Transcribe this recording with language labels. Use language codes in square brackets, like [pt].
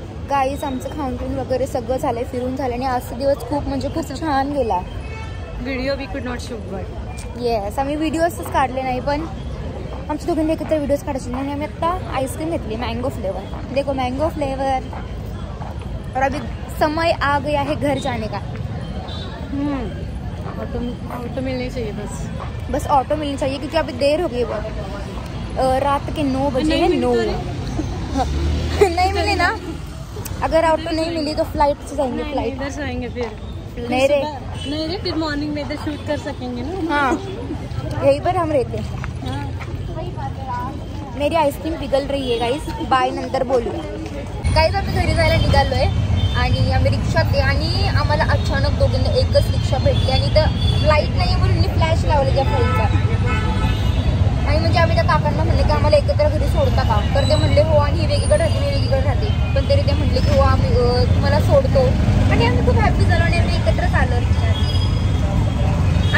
[mr] Guys, आमचं खाऊन पिऊन वगैरे सगळं झालंय, फिरून झालं आणि आजचा दिवस खूप छान गेला. [en] video we could not shoot but [mr] येस, आम्ही व्हिडिओजच काढले नाही, पण आमच्या दोघांनी एकत्र व्हिडिओज काढायचे आणि आम्ही आता आईस्क्रीम घेतली मँगो फ्लेवर. [hi] देखो मँगो फ्लेवर. और अभी समय आ गया है घर जाने का. ऑटो मिलनी चाहिए बस। बस ऑटो मिलनी चाहिए क्योंकि अभी देर हो गई बहुत। रात के 9 बजे हैं। 9 नहीं मिले ना। अगर ऑटो नहीं मिली तो फ्लाइट से जाएंगे। फ्लाइट इधर से आएंगे फिर नहीं रे फिर मॉर्निंग में इधर शूट कर सकेंगे ना। हाँ यहीं पर हम रहते हैं। मेरी आईस्क्रीम पिघल रही है गाईस। [mr] बाय नंतर बोलूया गाईस। आम्ही घरी जायला निघालोय आणि आम्ही रिक्षात आणि आम्हाला अचानक दोघींना एकच रिक्षा भेटली आणि तर लाईट नाही म्हणून मी फ्लॅश लावले त्या फोनचा। आणि म्हणजे आम्ही त्या काकांना म्हणले की आम्हाला एकत्र घरी सोडता का, तर ते म्हणले हो आणि ही वेगळीकडे राहते मी वेगळीकडे राहते, पण तरी ते म्हणले की हो आम्ही तुम्हाला सोडतो आणि आम्ही खूप हॅपी झालो आणि आम्ही एकत्रच आलो रिक्षात।